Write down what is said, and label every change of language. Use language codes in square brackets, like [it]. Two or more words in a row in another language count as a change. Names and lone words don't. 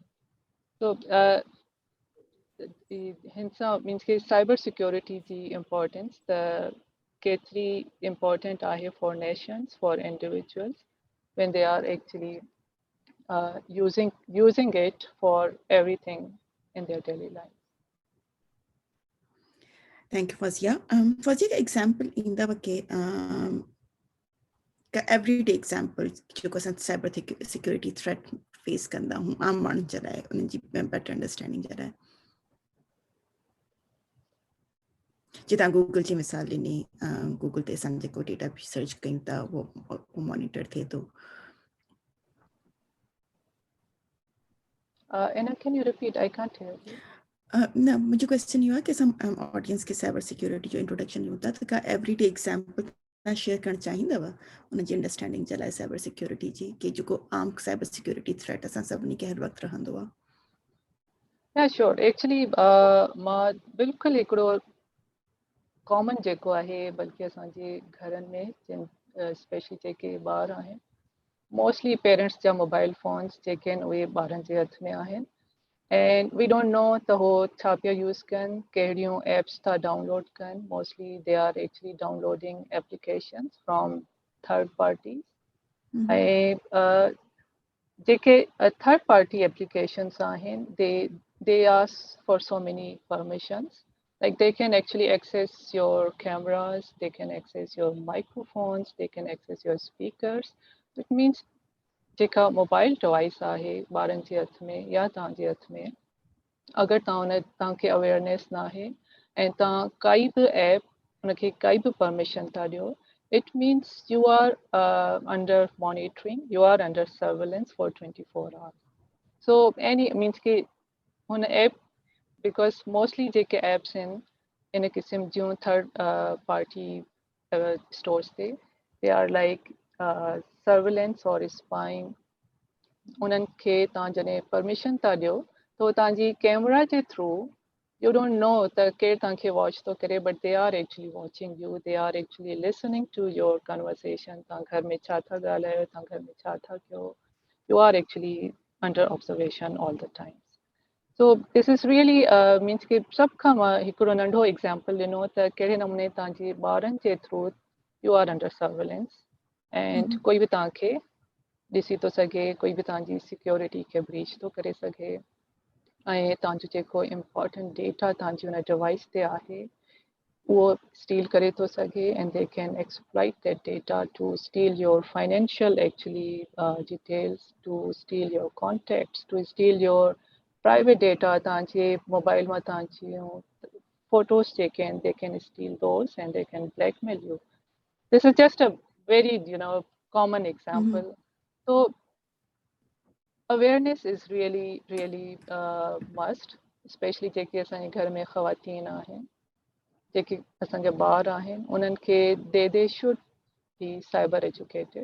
[en] So hence means कि cyber security the importance the ketri important are for nations for individuals when they are actually using it for everything in their daily life. Thank you, Fazia. [sd] Fazia, [en] example in the everyday example [sd] जेको असां [en] cyber security threat face [sd] कंदा हूं आम माण्हुनि जे लाइ उन्हनि जी [en] better understanding [sd] जे लाइ. जितां गूगल जी मिसाल ॾिनी गूगल ते असां जेको [en] data search [sd] कयूं था वो मॉनिटर थिए थो. [en] Anna, can you repeat? I can't hear you. [sd] न मुंहिंजो क्वेश्चन इहो आहे की असां ऑडियंस खे [en] cyber security [sd] जो इंट्रोडक्शन ॾियूं था त का [en] everyday example [sd] तव्हां शेयर करणु चाहींदव उनजी अंडरस्टैंडिंग जे लाइ [en] cyber security [sd] जी की जेको आम [en] cyber security threat [sd] असां सभिनी खे हर वक़्तु रहंदो आहे. [en] Yeah, sure. Actually, [sd] मां बिल्कुलु हिकिड़ो कॉमन जेको आहे बल्कि असांजे घरनि में स्पेशली जेके ॿार आहिनि [en] mostly parents [sd] जा [en] mobile phones [sd] जेके आहिनि उहे ॿारनि जे हथ में आहिनि [en] and we don't know [sd] त हो छा पिया यूज़ कनि कहिड़ियूं एप्स था डाउनलोड कनि [en] mostly they are actually downloading applications from third parties. [sd] ऐं जेके [en] third party applications आहिनि they ask for so many permissions. Like they can actually access your cameras, they can access your microphones, they can access your speakers. It means [sd] जेका [en] mobile device [sd] आहे ॿारनि जे हथ में या तव्हांजे हथ में अगरि तव्हांखे अवेयरनेस न आहे ऐं तव्हां काई बि ऐप उनखे काई बि परमिशन था ॾियो [en] it means you are under monitoring, you are under surveillance for 24 hours. So any means [sd] कि हुन ऐप [en] because mostly जेके apps [sd] आहिनि इन क़िस्म जूं [en] third party stores ते they are like surveillance or spying. [sd] उन्हनि खे तव्हां जॾहिं परमिशन था ॾियो त तव्हांजी कैमरा जे थ्रू [en] you don't know [sd] त केरु तव्हांखे वॉच थो करे [en] but they are actually watching you, they are actually listening to your conversation. [sd] तव्हां घर में छा था ॻाल्हायो, तव्हां घर में छा था कयो, [en] you are actually under observation all the time. So this is really means [sd] कि सभ खां मां हिकिड़ो नंढो एग्जाम्पल ॾिनो त कहिड़े नमूने तव्हांजे ॿारनि जे थ्रू [en] you are under surveillance and [sd] कोई बि तव्हांखे ॾिसी थो सघे, कोई बि तव्हांजी सिक्योरिटी खे ब्रीच थो करे सघे ऐं तव्हांजो जेको [en] important data [sd] तव्हांजी हुन डिवाइस ते आहे उहो स्टील करे थो सघे [en] and they can exploit that data to steal your financial actually details, to steal your contacts, to steal your private data. [sd] तव्हांजे मोबाइल मां तव्हांजियूं [en] photos [sd] जेके आहिनि [en] they can steal those and they can blackmail you. This is just a very common example. So awareness is really must, especially [sd] जेके असांजे घर में ख़वातीन आहिनि जेके असांजा ॿार आहिनि उन्हनि खे [en] they should be cyber educated.